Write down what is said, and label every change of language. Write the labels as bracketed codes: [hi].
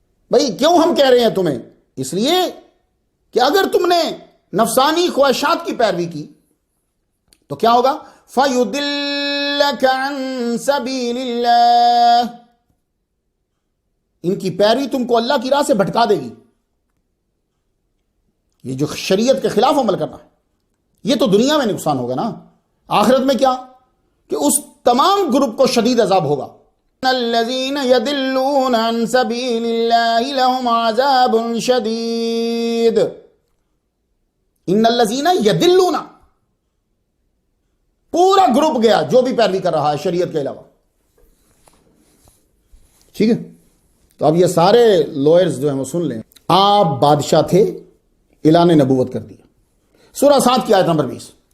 [ur] بھئی کیوں ہم کہہ رہے ہیں تمہیں؟ اس لیے کہ اگر تم نے نفسانی خواہشات کی پیروی کی تو کیا ہوگا؟ [ar] فَيُضِلَّكَ عَن سَبِيلِ اللَّهِ، [ur] ان کی پیروی تم کو اللہ کی راہ سے بھٹکا دے گی. یہ جو شریعت کے خلاف عمل کرنا ہے، یہ تو دنیا میں نقصان ہوگا نا. آخرت میں کیا؟ کہ اس تمام گروپ کو شدید عذاب ہوگا. [ar] الذين يضلون عن سبيل الله لهم عذاب شديد. ان الذين يضلون، [ur] پورا گروپ گیا جو بھی پیروی کر رہا ہے شریعت کے علاوہ. ٹھیک ہے، تو اب یہ سارے لوئرز جو ہیں وہ سن لیں. آپ بادشاہ تھے، اعلان نبوت کر دیا. سورہ 7 کی آیت نمبر 20.